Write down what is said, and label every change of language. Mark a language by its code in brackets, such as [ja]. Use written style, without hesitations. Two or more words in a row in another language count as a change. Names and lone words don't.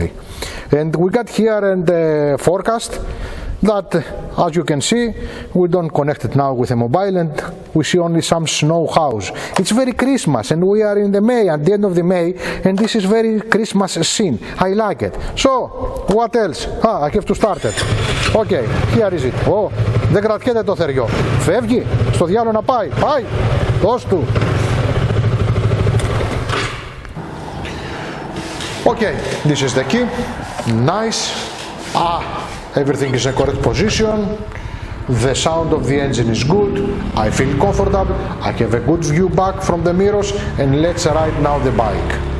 [en] And we got here and the forecast that, as you can see, we don't connect it now with a mobile, and we see only some snow house. It's very Christmas, and we are in the May, at the end of the May, and this is very Christmas scene. I like it. So, what else? I have to start it. Okay, here is it. [el] Oh, δεν κρατιέται το θεριό. Φεύγει, στο διάλογο να πάει. Πάει, δώσ' του. [en] Okay, this is the key. Nice. Everything is in correct position. The sound of the engine is good. I feel comfortable. I have a good view back from the mirrors, and let's ride now the bike.